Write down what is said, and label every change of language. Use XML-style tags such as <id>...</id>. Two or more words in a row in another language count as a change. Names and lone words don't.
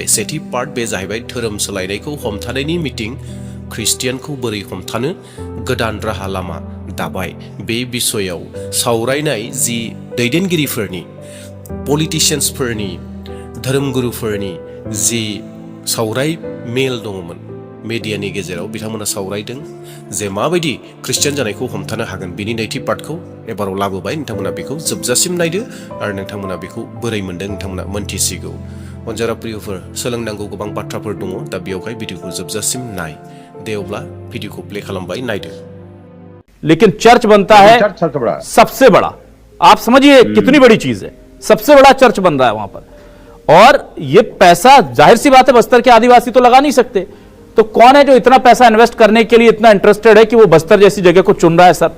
<brx>सेथि पार्ट बे जाहैबाय धोरोम सोलायनायखौ हमथानायनि मिटिं, ख्रिस्टियानखौ बोरै हमथानो गोदान राहा लामा दाबाय, बे बिसयाव सावरायनाय जि दैदेनगिरिफोरनि, पलिटिशियान्सफोरनि, धोरोमगुरुफोरनि जि सावराय मेल दङमोन मेडियानि गेजेराव, बिथांमोना सावरायदों जे माबायदि ख्रिस्टियान जानायखौ हमथानो हागोन। बिनि नैथि पार्टखौ एबाराव लाबोबाय। नोंथांमोना बेखौ जोबजासिम नायदो आरो नोंथांमोना बेखौ बोरै मोनदों नोंथांमोना मोनथिसिगौ। अनजारा प्रियफोर, सोलोंनांगौ गोबां बाथ्राफोर दङ। दा बेयावहाय भिडिअखौ जोबजासिम नाय। दे अब्ला भिडिअखौ प्ले खालामबाय, नायदो।</brx> <hi>लेकिन चर्च बनता है सबसे बड़ा। आप समझिए कितनी बड़ी चीज है, सबसे बड़ा चर्च बन रहा है वहां पर। और ये पैसा जाहिर सी बात है बस्तर के आदिवासी तो लगा नहीं सकते, तो कौन है जो इतना पैसा इन्वेस्ट करने के लिए इतना इंटरेस्टेड है कि वो बस्तर जैसी जगह को चुन रहा है सर।</hi>